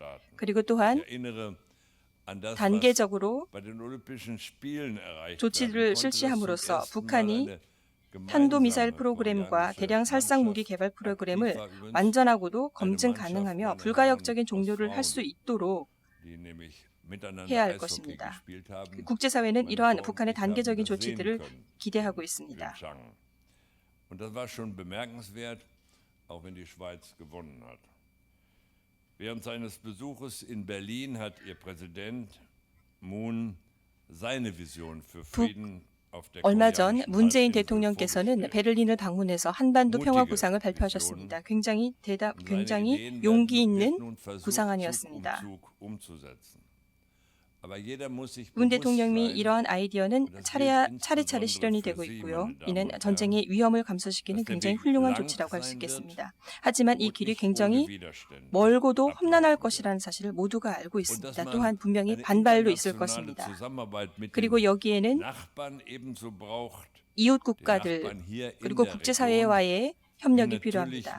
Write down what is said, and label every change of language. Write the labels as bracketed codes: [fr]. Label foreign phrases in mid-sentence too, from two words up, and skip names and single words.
[ko] 그리고 또한 단계적으로 조치를 실시함으로써 북한이 탄도미사일 프로그램과 대량 살상 무기 개발 프로그램을 완전하고도 검증 가능하며 불가역적인 종료를 할 수 있도록 해야 할 것입니다. 국제사회는 이러한 북한의 단계적인 조치들을 기대하고 있습니다. [de] Und das war schon bemerkenswert, auch wenn die Schweiz gewonnen hat. Während seines Besuches in Berlin hat ihr Präsident Moon seine Vision für Frieden auf der [ko] 얼마 전 [de] koreanischen [ko] 문재인 [de] Halbinsel [ko] 대통령께서는 [de] vorgestellt. [ko] 베를린을 방문해서 한반도 평화 구상을 발표하셨습니다. 굉장히 [de] Seine [ko] 용기 [de] Ideen [ko] 있는 [de] werden nun versucht, [ko] 구상안이었습니다. [de] Zug um Zug umzusetzen. Aber jeder muss sich [ko] 문 [de] bewusst [ko] 대통령이 [de] sein, [ko] 이러한 아이디어는 차례차례 실현이 되고 있고요. 이는 전쟁의 위험을 감소시키는 굉장히 훌륭한 조치라고 할 수 있겠습니다. 하지만 이 길이 굉장히 멀고도 험난할 것이라는 사실을 모두가 알고 있습니다. 또한 분명히 반발도 있을 것입니다. 그리고 여기에는 이웃 국가들 그리고 국제사회와의 협력이 필요합니다.